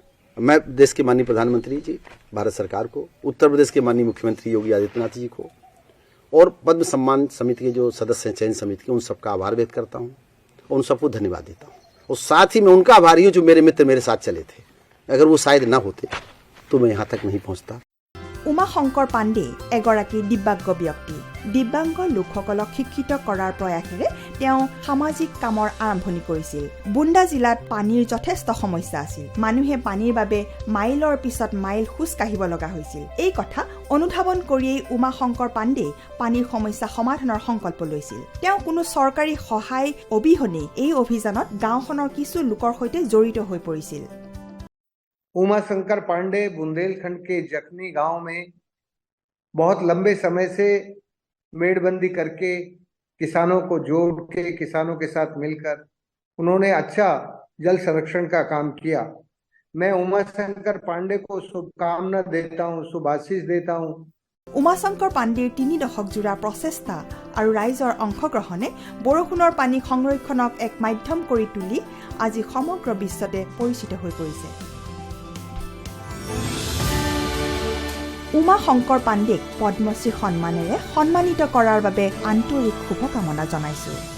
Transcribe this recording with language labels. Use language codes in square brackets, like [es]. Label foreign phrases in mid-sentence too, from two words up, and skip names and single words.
[hi] मैं देश के माननीय प्रधानमंत्री जी, भारत सरकार को, उत्तर प्रदेश के माननीय मुख्यमंत्री योगी आदित्यनाथ जी को और पद्म सम्मान समिति के जो सदस्य हैं, चयन समिति के, उन सबका आभार व्यक्त करता हूँ और उन सबको धन्यवाद देता हूँ। और साथ ही मैं उनका आभारी हूँ जो मेरे मित्र मेरे साथ चले थे। अगर वो शायद ना होते तो मैं यहाँ तक नहीं पहुँचता। [as] উমাশংকৰ পাণ্ডে এগৰাকী দিব্যাংগ ব্যক্তি। দিব্যাংগ লোকসকলক শিক্ষিত কৰাৰ প্ৰয়াসেৰে তেওঁ সামাজিক কামৰ আৰম্ভণি কৰিছিল। বুণ্ডা জিলাত পানীৰ যথেষ্ট সমস্যা আছিল। মানুহে পানীৰ বাবে মাইলৰ পিছত মাইল খোজ কাঢ়িব লগা হৈছিল। এই কথা অনুধাৱন কৰিয়েই উমাশংকৰ পাণ্ডে পানীৰ সমস্যা সমাধানৰ সংকল্প লৈছিল। তেওঁ কোনো চৰকাৰী সহায় অবিহনে এই অভিযানত গাঁওখনৰ কিছু লোকৰ সৈতে জড়িত হৈ পৰিছিল। [hi] उमाशंकर पांडे बुंदेलखंड के जखनी गांव में बहुत लंबे समय से मेड़बंदी करके किसानों को जोड़ के किसानों के साथ मिलकर उन्होंने अच्छा जल संरक्षण का काम किया। मैं उमाशंकर पांडे को शुभकामना देता हूँ, शुभाशीष देता हूँ। [as] উমাশংকৰ পাণ্ডেৰ 3 দশক জোৰা প্ৰচেষ্টা আৰু ৰাইজৰ অংশগ্ৰহণে বৰষুণৰ পানী সংৰক্ষণক এক মাধ্যম কৰি তুলি আজি সমগ্ৰ বিশ্বতে পৰিচিত হৈ পৰিছে। উমাশংকৰ পাণ্ডেক পদ্মশ্ৰী সন্মানেৰে সন্মানিত কৰাৰ বাবে আন্তৰিক শুভকামনা জনাইছো।